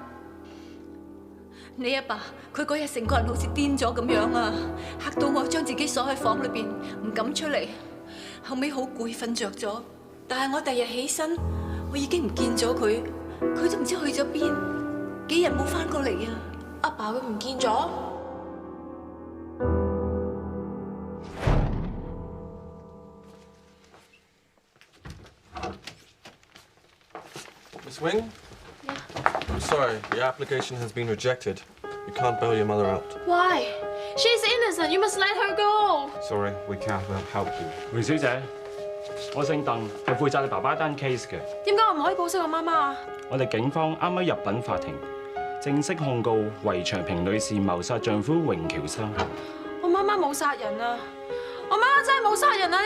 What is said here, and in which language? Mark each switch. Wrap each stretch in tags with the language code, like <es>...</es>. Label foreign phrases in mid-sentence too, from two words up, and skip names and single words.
<yue>你阿爸佢嗰日成個人好似癲咗咁樣啊，嚇到我將自己鎖喺房裏邊，唔敢出嚟。後尾好攰，瞓着咗。但係我第日起身，我已經唔見咗佢，佢都唔知去咗邊，幾日冇翻過嚟啊！阿爸佢唔見咗。</yue> <en>Miss Wing? Yeah. I'm sorry, the application has been rejected. You can't bail your mother out. Why? She's innocent. You must let her go. Sorry, we can't help you.</en> <yue>梅小姐，我姓鄧，係負責你爸爸單 case 嘅。點解我唔可以保釋我媽媽啊？我哋警方啱啱入稟法庭，正式控告圍長平女士謀殺丈夫榮喬生。我媽媽冇殺人啊！我媽媽真係冇殺人啊！</yue>